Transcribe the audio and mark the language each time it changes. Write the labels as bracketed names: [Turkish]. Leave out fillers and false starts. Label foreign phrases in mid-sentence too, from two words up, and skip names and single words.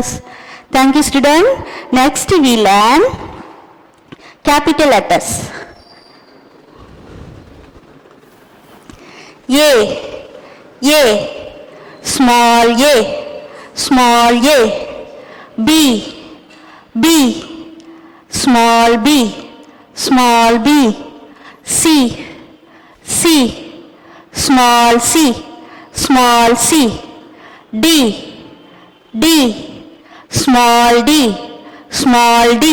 [English] Thank you, student. Next we learn capital letters. A, A, small a, small a. B, B, small b, small b. C, C, small c, small c. D, D, small d, small d.